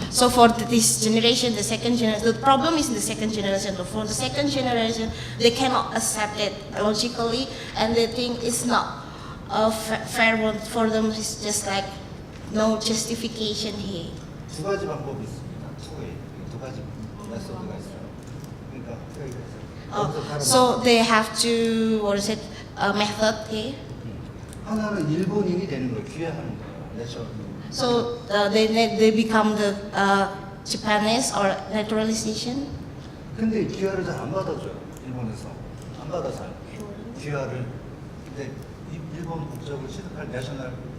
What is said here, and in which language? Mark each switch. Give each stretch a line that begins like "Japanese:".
English: So for this generation, the second generation, the problem is in the second generation. For the second generation, they cannot accept it logically, and they think it's not a fair one for them. It's just like no justification here.
Korean: 두 가지 방법이 있습니다. 두 가지 메소드가 있어요. 그러니까
English: So they have to method here.
Korean: 하나는 일본인이 되는 걸 기회하는 거예요.
English: So they become the Japanese or naturalization.
Korean: 근데 기회를 잘 안 받아줘요. 일본에서 안 받아서 기회를. 근데 일본 국적을 취득할 내셔널.